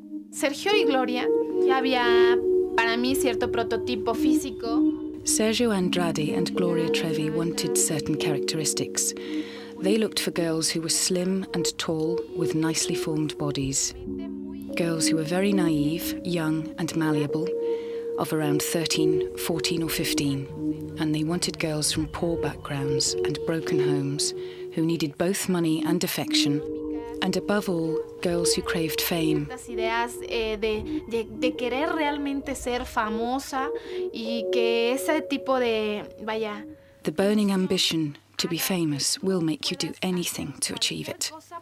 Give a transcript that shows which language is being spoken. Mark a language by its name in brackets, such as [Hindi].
[Spanish] Sergio y Gloria, ya había para mí cierto prototipo físico. [English] Sergio Andrade and Gloria Trevi wanted certain characteristics. They looked for girls who were slim and tall with nicely formed bodies. Girls who were very naive, young and malleable, of around 13, 14 or 15. And they wanted girls from poor backgrounds and broken homes who needed both money and affection. And above all, girls who craved fame. [Spanish] Las ideas de querer realmente ser famosa y que ese tipo de, vaya. [English] The burning ambition to be famous will make you do anything to achieve it.